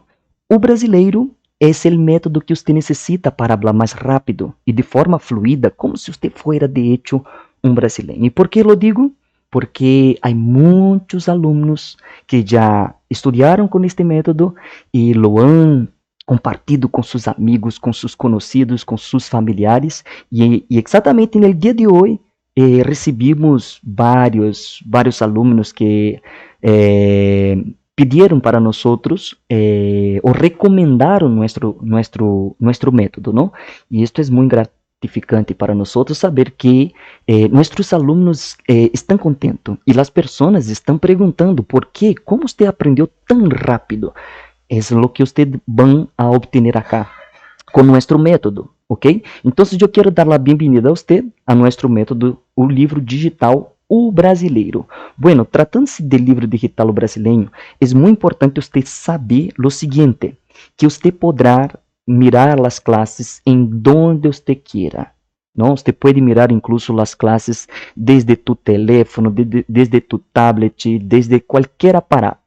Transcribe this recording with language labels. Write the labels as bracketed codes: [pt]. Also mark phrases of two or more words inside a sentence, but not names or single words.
[es] O Brasileiro es el método que usted necesita para hablar más rápido y de forma fluida, como si usted fuera de hecho un brasileño. ¿Y por qué lo digo? Porque hay muchos alumnos que ya estudiaron con este método y lo han compartido [pt] com seus amigos, com seus conhecidos, com seus familiares, e exatamente no dia de hoje recebimos vários alunos que pediram para nós ou recomendaram nosso método, não? E isto é muito gratificante para nós saber que nossos alunos estão contentos e as pessoas estão perguntando por quê, como você aprendeu tão rápido. [es] Es lo que ustedes van a obtener acá con nuestro método, ¿ok? Entonces yo quiero dar la bienvenida a usted a nuestro método, [pt] o livro digital [es] O Brasileiro. Bueno, tratándose del libro digital O Brasileiro, es muy importante usted saber lo siguiente, que usted podrá mirar las clases en donde usted quiera, ¿no? Usted puede mirar incluso las clases desde tu teléfono, desde tu tablet, desde cualquier aparato.